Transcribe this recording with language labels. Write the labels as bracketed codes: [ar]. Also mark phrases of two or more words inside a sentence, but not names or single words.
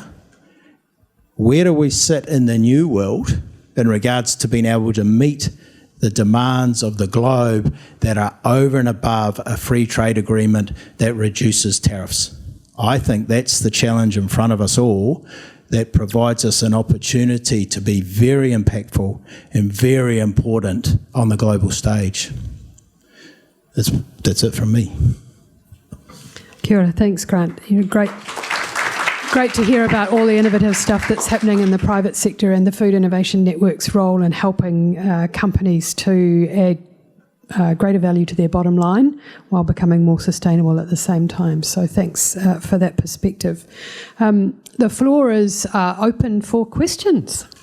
[en] Where do we sit in the new world in regards to being able to meet the demands of the globe that are over and above a free trade agreement that reduces tariffs? I think that's the challenge in front of us all that provides us an opportunity to be very impactful and very important on the global stage. That's it from me. [mi] Kia ora, [en] thanks Grant. Great to hear about all the innovative stuff that's happening in the private sector and the Food Innovation Network's role in helping companies to add greater value to their bottom line while becoming more sustainable at the same time. So thanks for that perspective. The floor is open for questions.